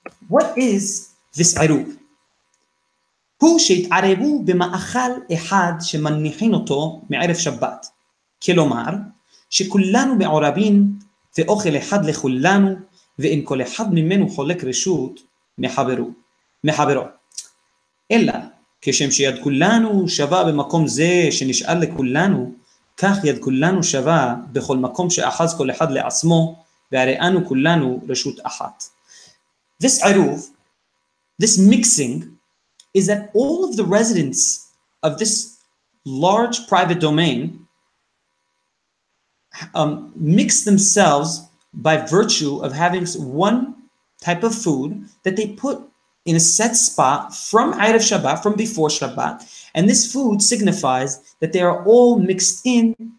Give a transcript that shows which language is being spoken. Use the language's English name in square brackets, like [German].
[English] What is this עירוב? [Hebrew] הוא שהתערבו במאכל אחד שמניחים אותו מערב שבת. כלומר, שכולנו מעורבים ואוכל אחד לכולנו, ואין כל אחד ממנו חולק רשות מחברו. אלא, כשם שיד כולנו שווה במקום זה שנשאר לכולנו, כך יד כולנו שווה בכל מקום שאחז כל אחד לעצמו, והרי אנו כולנו רשות אחת. [English] This עירוב, this mixing, is that all of the residents of this large private domain mix themselves by virtue of having one type of food that they put in a set spot from Erev Shabbat, from before Shabbat, and this food signifies that they are all mixed in,